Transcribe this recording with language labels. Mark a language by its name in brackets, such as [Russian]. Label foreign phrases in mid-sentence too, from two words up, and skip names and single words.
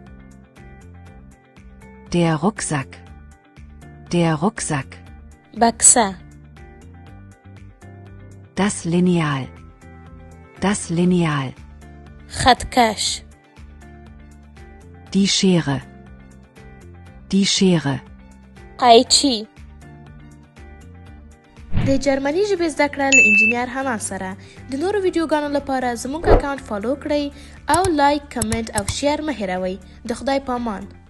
[German] Der Rucksack. Der Rucksack. [Pashto] بکسه. [German] Das Lineal. Das Lineal. [Pashto] خطکش. [German] Die Schere. Die Schere. [Pashto] قیچی. د جرمني ژبې زده کړه له انجینیر حنا سره. د نورو ویډیوګانو لپاره زموږ اکاونټ فالو کړئ او لایک، کمنټ او شیر مه هیروئ. د خدای په امان.